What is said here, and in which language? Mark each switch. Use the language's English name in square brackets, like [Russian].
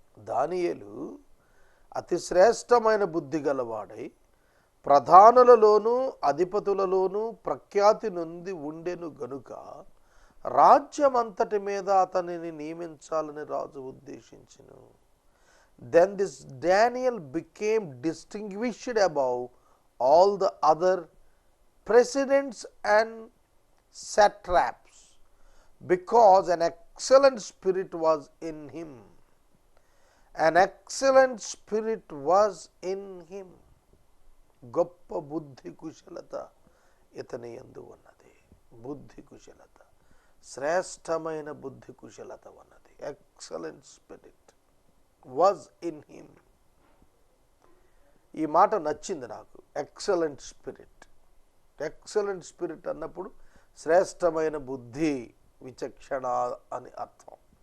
[Telugu] దానియేలు అతి శ్రేష్టమైన బుద్ధి గలవాడై ప్రధానులలోనూ అధిపతులలోనూ ప్రఖ్యాతి నొంది ఉండెను గనుక రాజ్యమంతటి మీద అతనిని నియమించాలని రాజు ఉద్దేశించెను. [English] Then this Daniel became distinguished above all the other presidents and satraps because an excellent spirit was in him. An excellent spirit was in him. [Telugu] గొప్ప బుద్ధి కుశలత ఇతని యందు ఉన్నది. బుద్ధి కుశలత, శ్రేష్టమైన బుద్ధి కుశలత ఉన్నది. [English] Excellent spirit was in him. [Telugu] ఈ మాట నచ్చింది నాకు. [English] excellent spirit, [Telugu] ఎక్సలెంట్ స్పిరిట్ అన్నప్పుడు శ్రేష్టమైన బుద్ధి, విచక్షణ అని అర్థం.